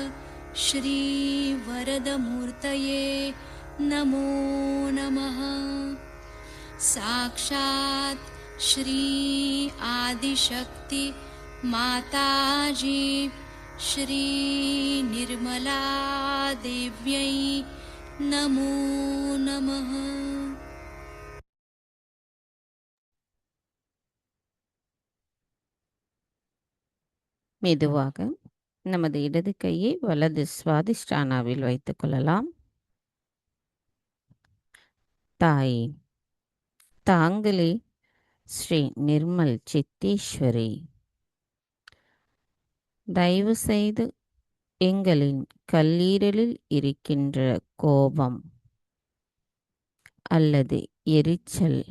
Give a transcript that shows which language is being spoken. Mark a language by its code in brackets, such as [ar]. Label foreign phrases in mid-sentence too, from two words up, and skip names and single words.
[sa] श्रीवरदमूर्तये नमो नमः साक्षात् श्री आदिशक्ति माताजी श्री निर्मला देव्यै नमो नमः [ta] மெதுவாக நமது இடது கையை வலது சுவாதிஷ்டானாவில் வைத்துக் கொள்ளலாம். தாயே, தாங்களே ஸ்ரீ நிர்மல் சித்தேஸ்வரி, தயவு செய்து எங்களின் கல்லீரலில் இருக்கின்ற கோபம் அல்லது எரிச்சல்,